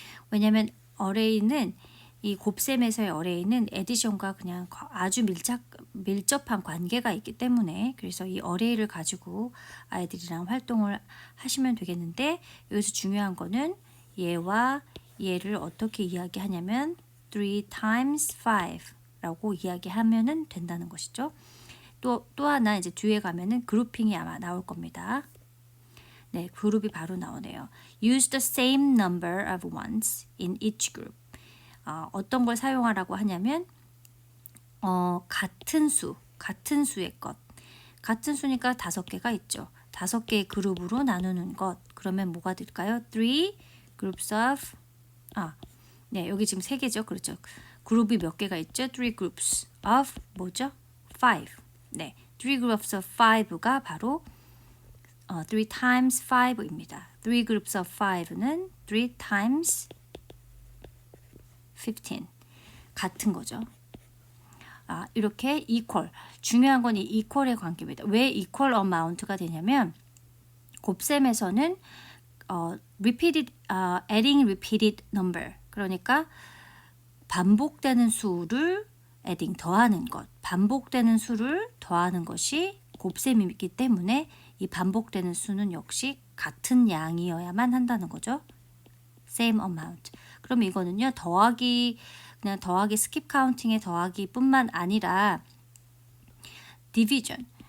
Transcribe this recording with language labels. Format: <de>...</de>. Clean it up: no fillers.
<ko>왜냐면 array는 이 곱셈에서의 array는 에디션과 그냥 아주 밀접한 관계가 있기 때문에 그래서 이 array를 가지고 아이들이랑 활동을 하시면 되겠는데 여기서 중요한 거는 얘와 얘를 어떻게 이야기하냐면 3 times 5 라고 이야기하면 된다는 것이죠. 또 하나 이제 뒤에 가면은 그룹핑이 아마 나올 겁니다. 네, 그룹이 바로 나오네요.</ko> <en>Use the same number of ones in each group.</en> <ko>어떤 걸 사용하라고 하냐면 같은 수의 것. 같은 수니까 5개가 있죠. 5개의 그룹으로 나누는 것. 그러면 뭐가 될까요? 3 groups of 네, 여기 지금 3개죠. 그렇죠. 그룹이 몇 개가 있죠?</ko> <en>3 groups of 뭐죠? 5.</en> <ko>네, 3 groups of 5 가 바로 3 times 5 입니다. 3 groups of 5 는 3 times 15. 같은 거죠. 이렇게 equal. 중요한 건 이 equal의 관계입니다. 왜 equal amount 가 되냐면 곱셈에서는 repeated, adding repeated number. 그러니까 반복되는 수를 adding 더하는 것. 반복되는 수를 더하는 것이 곱셈이기 때문에 이 반복되는 수는 역시 같은 양이어야만 한다는 거죠.</ko> <en>same amount.</en> <ko>그럼 이거는요, 그냥 더하기 스킵 카운팅의 더하기뿐만 아니라 division.</ko>